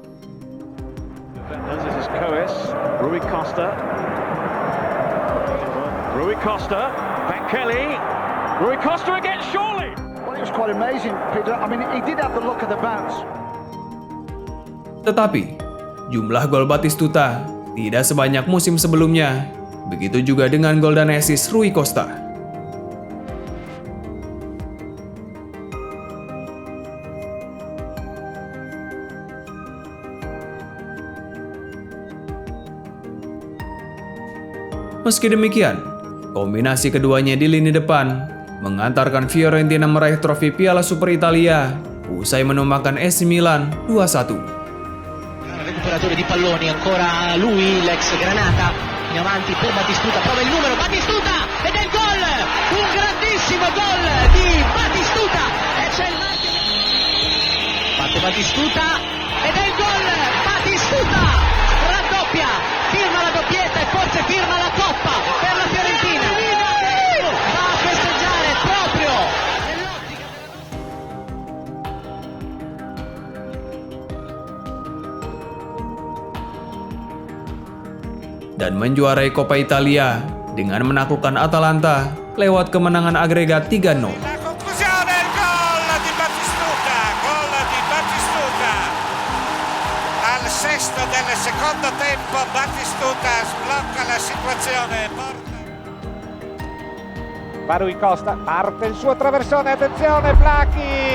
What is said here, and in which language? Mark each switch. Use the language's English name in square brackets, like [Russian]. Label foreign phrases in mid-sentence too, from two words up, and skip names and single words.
[English] Rui Costa, back Kelly, Rui Costa again, surely! Well, it was quite amazing, Peter. I mean, he did have the look of the bounce. [Indonesian] Tetapi, jumlah gol Batistuta tidak sebanyak musim sebelumnya. Begitu juga dengan gol dan assist Rui Costa. Meski demikian, kombinasi keduanya di lini depan mengantarkan Fiorentina meraih trofi Piala Super Italia usai menumbangkan AC Milan 2-1. [Italian] Recuperatore di palloni, ancora lui, l'ex Granata, in avanti per Batistuta, prova il numero, Batistuta, ed è il gol! Un grandissimo gol di Batistuta! E c'è il marchio! Batte Batistuta, ed è il gol! Batistuta! Raddoppia! Firma la doppietta e forse firma la Coppa per la Fiorentina! Va a festeggiare proprio nell'ottica [Indonesian] dan menjuarai Coppa Italia dengan menaklukkan Atalanta lewat kemenangan agregat 3-0. [Italian] La conclusione, il gol di Batistuta, al sesto del secondo tempo Batistuta sblocca la situazione. Va Rui Costa, parte il suo traversone, attenzione Flacchi!